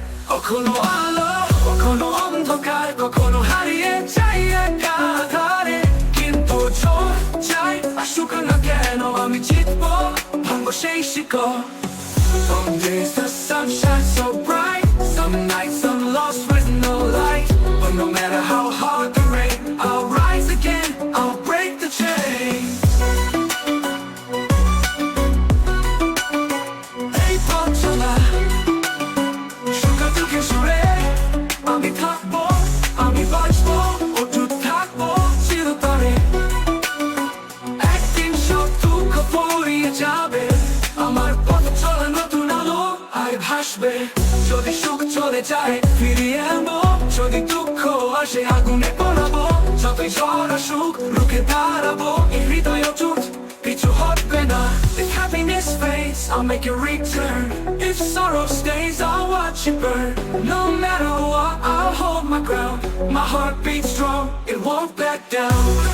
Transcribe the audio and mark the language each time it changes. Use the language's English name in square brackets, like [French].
[Bangla] কখনো আলো, কখনো অন্ধকার, কখনো হারিয়ে যাই একা আধারে, কিন্তু ঝড় যাই আসুক না কেন আমি জিতবো ভাঙবো সেই শিকল। [English] Some days the sun shines so bright, some nights I'm lost with no light, but no matter how hard the rain, I'll rise again, I'll break the chain. [Bangla] এই পথ চলা সুখ আর দুঃখের সুরে আমি থাকবো, আমি বাঁচবো, অটুট থাকবো চিরতরে। একদিন সব দুঃখ ফুরিয়ে যাবে, আমার পথ চলা নতুন আলো আর ভাসবে। যদি সুখ চলে যায় ফিরিয়ে আনবো, যদি দুঃখ আসে আগুনে পোড়াবো, যতই ঝড় আসুক রুখে দাঁড়াবো, এই হৃদয় অটুট পিছু হটবে না। [English] If happiness fades, chance, I'll make a return. If sorrow stays, I'll watch it burn. No matter what, I'll hold my ground. My heart beats strong, it won't back down.